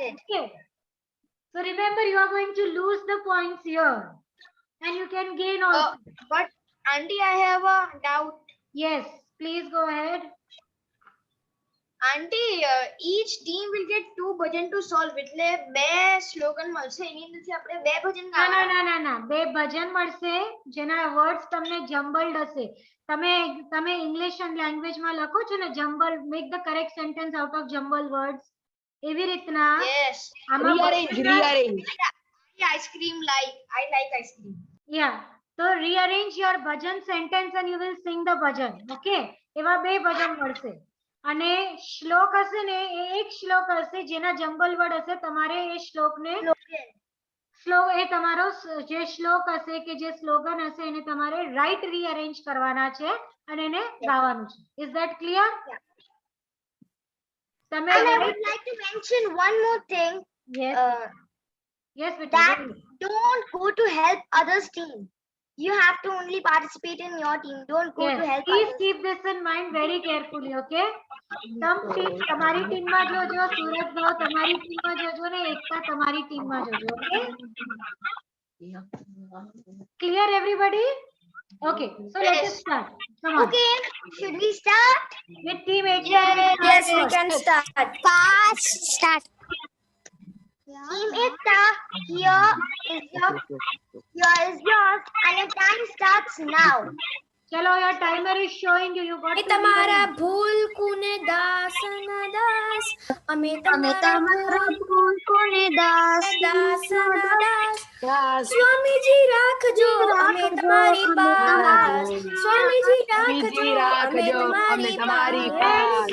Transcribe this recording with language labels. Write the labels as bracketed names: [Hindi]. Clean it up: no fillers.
[English] Deducted. Okay. So remember, you are going to lose the points here. And you can gain also. But Auntie, I have a doubt. Yes, please go ahead. Auntie, each team will get 2 bhajan to solve. [Gujarati] એટલે બે slogan મળશે એની અંદરથી આપણે બે ભજન ગાવાના. ના બે ભજન મળશે જેના વર્ડ્સ તમને જમ્બલ્ડ હશે. તમે ઇંગ્લિશ એન્ડ લેંગ્વેજમાં લખો છો ને jumble, [English] make the correct sentence out of jumble words, [Gujarati] એવી રીતના [English] Yes. Rearrange. Ice-cream like. I like ice-cream. [Gujarati] યા તો [English] rearrange your bhajan sentence and you will sing the bhajan. [Gujarati] Okay, એવા બે ભજન મળશે. અને શ્લોક હશે ને એ એક શ્લોક હશે જેના જમ્બલ વર્ડ હશે. તમારે એ શ્લોકને એ તમારો જે શ્લોક હશે કે જે સ્લોગન હશે એને તમારે રાઈટ રીઅરેન્જ કરવાના છે અને એને ગાવાનું છે. [English] Is that clear? [Gujarati] તમે [English] And I would like to mention one more thing. Yes yes That [Gujarati] બેટા. [English] don't go to help others' team. You have to only participate in your team. Don't go to help Please others. keep this in mind very carefully, okay? Some team [Gujarati] તમારી ટીમમાં જોજો, સુરત ભાવ તમારી ટીમમાં જોજો ને એકતા તમારી ટીમમાં જોજો, okay? [English] Clear everybody? Okay, so let us start. Come on. Okay, should we start? With team Ekta. Yes, we can start. Fast start. Team Ekta, here is yours, and your time starts now. Chalo, your timer is showing you. You got [Gujarati] એ તમારા ભૂલ કુને દાસ ના દાસ અમે તમારા ભૂલ કુને દાસ ના દાસ સ્વામીજી રાખજો અમે તમારી પાસ સ્વામીજી રાખજો અમે તમારી પાસ.